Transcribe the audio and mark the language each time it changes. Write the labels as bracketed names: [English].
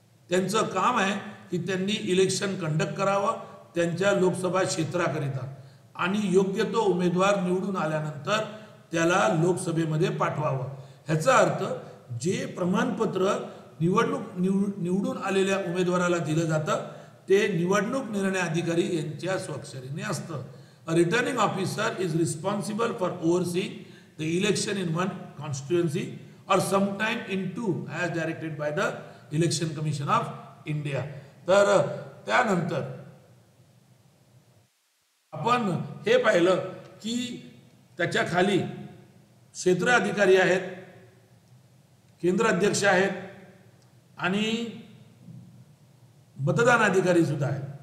[Marathi] त्यांचं काम आहे की त्यांनी इलेक्शन कंडक्ट करावं त्यांच्या लोकसभा क्षेत्राकरिता आणि योग्य तो उमेदवार निवडून आल्यानंतर त्याला लोकसभेमध्ये पाठवावं. ह्याचा अर्थ जे प्रमाणपत्र निवडून आलेल्या उमेदवाराला दिलं जातं ते निवडणूक निर्णय अधिकारी यांच्या स्वाक्षरीने असतं. [English] A returning officer is responsible for overseeing the election in one constituency or sometime in two as directed by the Election Commission of India. [Marathi] तर त्यानंतर आपण हे पाहिलं की त्याच्या खाली क्षेत्र अधिकारी आहेत, केंद्र अध्यक्ष आहेत आणि मतदान अधिकारी सुद्धा आहेत.